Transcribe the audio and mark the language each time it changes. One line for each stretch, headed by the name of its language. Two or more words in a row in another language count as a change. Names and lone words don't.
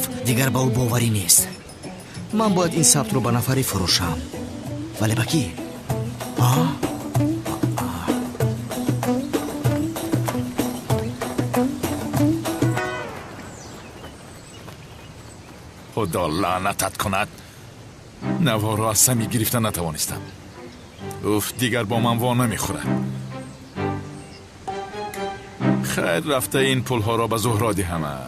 Tajik: дигар ба ӯ боварӣ нест. ман бояд ин сабтро ба нафарӣ фурӯшам. вале ба кӣ?
Persian: خدا لعنتت کند نوار را از سمی گرفتن نتوانستم. اوف دیگر با من وا نمیخورد. خیر رفته این پولها را به زهرا دهم.